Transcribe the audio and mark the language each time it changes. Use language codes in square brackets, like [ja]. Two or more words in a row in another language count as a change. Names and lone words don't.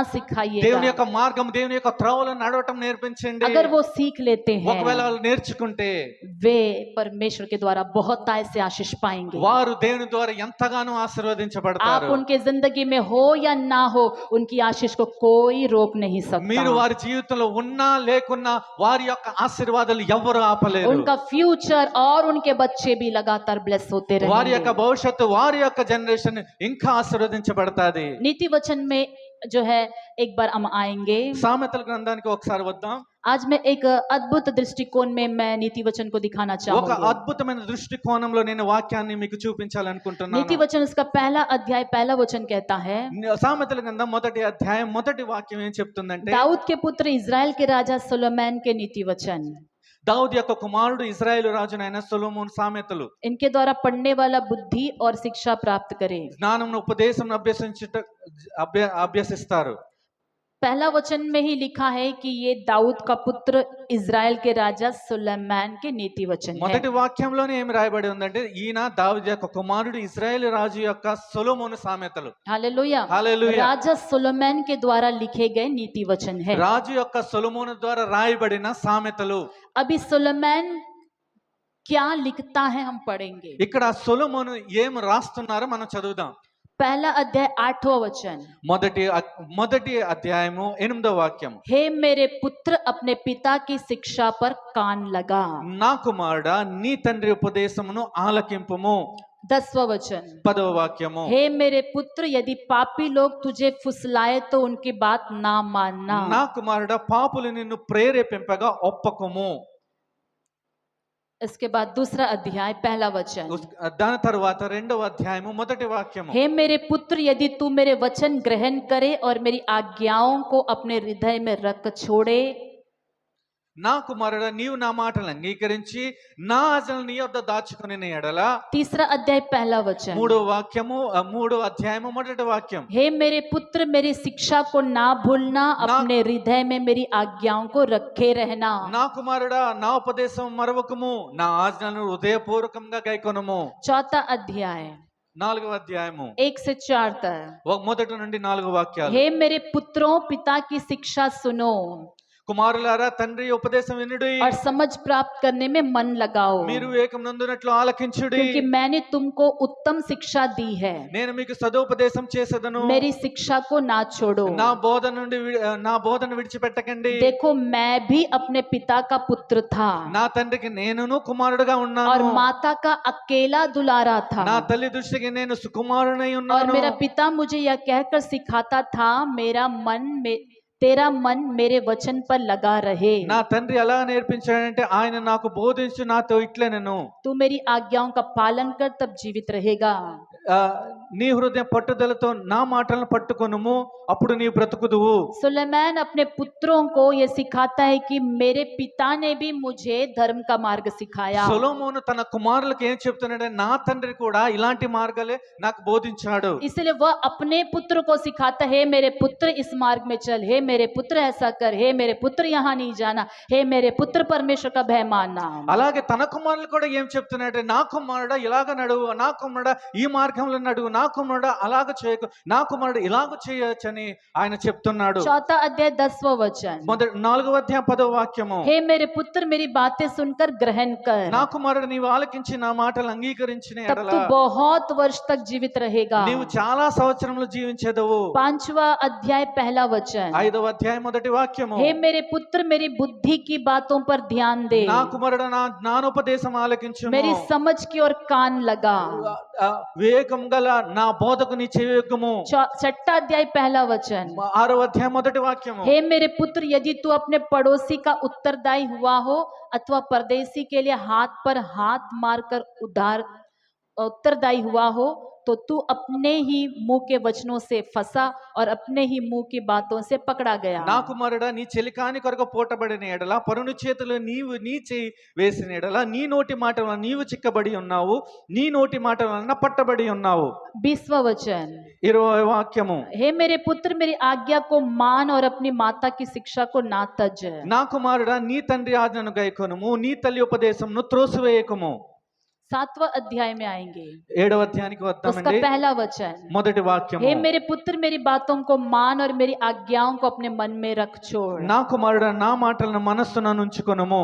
[te] దేవుని [hi] सिखाइएगा। [te] యొక్క మార్గం, దేవుని యొక్క త్రోవలో నడవటం నేర్పించండి. [hi] अगर वो सीख लेते [te] ఒకవేళ [hi] हैं, [te] వాళ్ళు నేర్చుకుంటే [hi] वे परमेश्वर के द्वारा बहुत आय से आशीष पाएंगे। [te] వారు దేవుని ద్వారా ఎంతగానో [hi] आप [te] ఆశీర్వదించబడతారు. [hi] उनके जिंदगी में हो या ना हो, उनकी आशीष को कोई रोक नहीं [te] మీరు [hi] सकता। [te] వారి జీవితంలో ఉన్నా లేకున్నా వారి యొక్క ఆశీర్వాదాలు ఎవ్వరు ఆపలేరు. [hi] उनका फ्यूचर और उनके बच्चे भी लगातार ब्लेस होते [te] వారి యొక్క [hi] रहेंगे। [te] భవిష్యత్తు, వారి యొక్క జనరేషన్ ఇంకా ఆశీర్వదించబడతాది. [hi] नीति वचन में जो है, एक बार हम आएंगे। [te] సామెతల గ్రంథానికి ఒకసారి వద్దాం. [hi] आज मैं एक अद्भुत दृष्टिकोण में मैं नीति वचन को दिखाना [te] ఒక [hi] चाहूंगी। [te] అద్భుతమైన దృష్టికోణంలో నేను వాక్యాన్ని మీకు [hi] नीति [te] చూపించాలనుకుంటున్నాను. [hi] वचन उसका पहला अध्याय पहला वचन कहता है, [te] సామెతల గ్రంథం మొదటి అధ్యాయం మొదటి వాక్యం ఏం చెప్తుందంటే, [hi] दाऊद के पुत्र इज़राइल के राजा सोलोमन के नीति वचन, [te] దావుదు యొక్క కుమారుడు ఇశ్రాయేలు రాజునైన సొలొమోను సామెతలు. [hi] इनके द्वारा पढ़ने वाला बुद्धि और शिक्षा प्राप्त करे। [te] జ్ఞానం ఉపదేశం అభ్యసిస్తారు. [hi] पहला वचन में ही लिखा है कि ये दाऊद का पुत्र इज़राइल के राजा सुलेमान के नीति वचन है। [te] మొదటి వాక్యంలోనే ఏమి రాయబడి ఉందంటే, ఈయన దావీదు యొక్క కుమారుడు ఇశ్రాయేలు రాజు యొక్క సొలొమోను సామెతలు. [hi] हालेलुया। [te] హల్లెలూయా. [hi] राजा सुलेमान के द्वारा लिखे गए नीति वचन है। [te] రాజు యొక్క సొలొమోను ద్వారా రాయబడిన సామెతలు. [hi] अभी सुलेमान क्या लिखता है हम पढ़ेंगे। [te] ఇక్కడ సొలొమోను ఏం రాస్తున్నారో మనం చదువుదాం. [hi] पहला अध्याय 8वां वचन, [te] మొదటి అధ్యాయము 8వ వాక్యం. [hi] हे मेरे पुत्र अपने पिता की शिक्षा पर कान लगा। [te] నా కుమారుడా నీ తండ్రి ఉపదేశమును ఆలకింపుము. [hi] 10वां वचन, [te] 10వ వాక్యము. [hi] हे मेरे पुत्र यदि पापी लोग तुझे फुसलाए तो उनकी बात ना मानना। [te] నా కుమారుడా పాపులు నిన్ను ప్రేరేపింపగా ఒప్పకుము. [hi] इसके बाद दूसरा अध्याय पहला वचन, [te] దాని తర్వాత 2వ అధ్యాయము మొదటి వాక్యము. [hi] हे मेरे पुत्र यदि तू मेरे वचन ग्रहण करे और मेरी आज्ञाओं को अपने हृदय में रख छोड़े। [te] నా కుమారుడా నీవు నా మాటలు అంగీకరించి నా ఆజ్ఞలు నీ యొద్ద దాచుకుని ఎడల. [hi] तीसरा अध्याय पहला वचन, [te] 3వ అధ్యాయము మొదటి వాక్యం. [hi] हे मेरे पुत्र मेरी शिक्षा को ना भूलना, अपने हृदय में मेरी आज्ञाओं को रखे रहना। [te] నా కుమారుడా నా ఉపదేశం మరవకము, నా ఆజ్ఞలను హృదయపూర్వకంగా గైకొనుము. [hi] चौथा अध्याय [te] 4వ అధ్యాయము [hi] 1 से 4 तक, [te] మొదటి నుండి 4 వాక్యాలు. [hi] हे मेरे पुत्रों पिता की शिक्षा सुनो [te] కుమారులారా తండ్రి ఉపదేశం వినుడి, [hi] और समझ प्राप्त करने में मन लगाओ, [te] మీరు ఏకమునందునట్లు ఆలకించుడి. [hi] क्योंकि मैंने तुमको उत्तम शिक्षा दी है। [te] నేను మీకు సదోపదేశం చేసేదను. [hi] मेरी शिक्षा को ना छोड़ो। [te] నా బోధన విడిచిపెట్టకండి. [hi] देखो मैं भी अपने पिता का पुत्र था [te] నా తండ్రికి నేనును కుమారుడుగా [hi] और [te] ఉన్నాను. [hi] माता का अकेला दुलारा था, [te] నా తల్లి దృష్టికి నేను సుకుమారుడై [hi] और [te] ఉన్నాను. [hi] मेरा पिता मुझे यह कहकर सिखाता था, तेरा मन मेरे वचन पर लगा रहे। [te] నా తండ్రి ఎలా నేర్పించాడంటే, ఆయన నాకు బోధించు నాతో ఇట్లే నేను. [hi] तू मेरी आज्ञाओं का पालन कर तब जीवित रहेगा। [te] నీ హృదయం పట్టుదలతో నా మాటలను పట్టుకొనుము, అప్పుడు నీ బ్రతుకుదువు. [hi] सुलेमान अपने पुत्रों को यह सिखाता है कि मेरे पिता ने भी मुझे धर्म का मार्ग सिखाया। [te] సొలొమోను తన కుమారులకు ఏం చెప్తున్నాడంటే, నా తండ్రి కూడా ఇలాంటి మార్గాలే నాకు బోధించాడు. [hi] इसलिए वह अपने पुत्र को सिखाता है, मेरे पुत्र इस मार्ग में चल, हे मेरे पुत्र ऐसा कर, हे मेरे पुत्र यहाँ नहीं जाना, हे मेरे पुत्र परमेश्वर का भय मानना। [te] అలాగే తన కుమారులు కూడా ఏం చెప్తున్నాడంటే, నా కుమారుడా ఇలాగ నడువు, నా కుమారుడా ఈ మార్గంలో నడువు, నా కుమారుడు అలాగ చేయకు, నా కుమారుడు ఇలాగ చేయొచ్చని ఆయన చెప్తున్నాడు. [hi] चौथा अध्याय 10वां वचन, [te] మొదటి 4వ అధ్యాయం 10వ వాక్యము, [hi] हे मेरे पुत्र मेरी बातें सुनकर ग्रहण कर, [te] నా కుమారుడు నీవు ఆలకించి నా మాటలు అంగీకరించిన [hi] तब [te] ఎడల [hi] तू बहुत वर्ष तक जीवित रहेगा। [te] నీవు చాలా సంవత్సరములు జీవించెదవు. [hi] 5वां अध्याय पहला वचन, [te] 5వ అధ్యాయం మొదటి వాక్యము, [hi] हे मेरे पुत्र मेरी बुद्धि की बातों पर ध्यान दे, [te] నా కుమారుడు నా జ్ఞానోపదేశం ఆలకించుము, [hi] मेरी समझ की ओर कान लगा। [te] వివేకం గల నా బోధకు నీ చెవియొగ్గుము. [hi] 6वां अध्याय पहला वचन, [te] 6వ అధ్యాయం మొదటి వాక్యము, [hi] हे मेरे पुत्र यदि तू अपने पड़ोसी का उत्तरदायी हुआ हो अथवा परदेशी के लिए हाथ पर हाथ मारकर उधार उत्तरदायी हुआ हो तो तू अपने ही मुंह के वचनों से फंसा और अपने ही मुंह की बातों से पकड़ा गया। [te] నా కుమారుడా నీ చెలికాని కొరకు పోటబడిన ఎడల పరుని చేతిలో నీవు నీ చేయి వేసిన ఎడల నీ నోటి మాట వలన నీవు చిక్కబడి ఉన్నావు, నీ నోటి మాట వలన పట్టబడి ఉన్నావు. [hi] 20वां वचन, [te] 20వ వాక్యము, [hi] हे मेरे पुत्र मेरी आज्ञा को मान और अपनी माता की शिक्षा को ना तज। [te] నా కుమారుడా నీ తండ్రి ఆజ్ఞను గైకొనుము, నీ తల్లి ఉపదేశమును త్రోసివేయకుము. [hi] 7वां अध्याय में आएंगे, [te] 7వ అధ్యాయానికి [hi] उसका [te] వద్దామండి. [hi] पहला वचन, [te] మొదటి వాక్యము, [hi] हे मेरे पुत्र मेरी बातों को मान और मेरी आज्ञाओं को अपने मन में रख छोड़। [te] నా కుమారుడా నా మాటలను మనస్సున ఉంచుకొనుము.